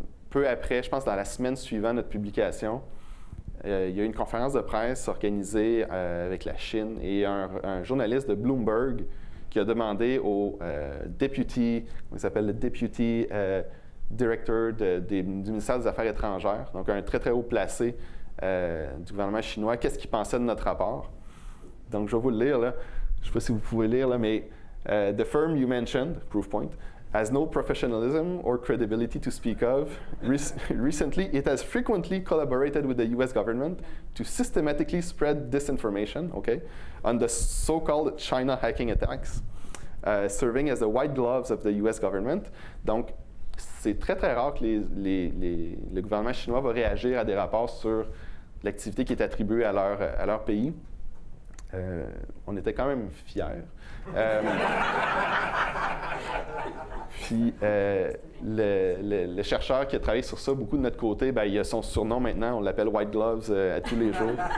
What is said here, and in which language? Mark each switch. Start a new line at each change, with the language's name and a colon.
French: Peu après, je pense dans la semaine suivant notre publication, il y a eu une conférence de presse organisée avec la Chine et un journaliste de Bloomberg qui a demandé au deputy, comment il s'appelle, le deputy director du ministère des Affaires étrangères, donc un très, très haut placé du gouvernement chinois, qu'est-ce qu'il pensait de notre rapport. Donc, je vais vous le lire, là. Je ne sais pas si vous pouvez lire, là, mais
English: The firm you mentioned, Proofpoint, has no professionalism or credibility to speak of. Recently, it has frequently collaborated with the US government to systematically spread disinformation, on the so-called China hacking attacks, serving as the white gloves of the US government.
French: Donc, c'est très, très rare que le gouvernement chinois va réagir à des rapports sur l'activité qui est attribuée à leur pays. On était quand même fiers. Puis, le chercheur qui a travaillé sur ça beaucoup de notre côté, ben, il a son surnom maintenant, on l'appelle White Gloves à tous les jours.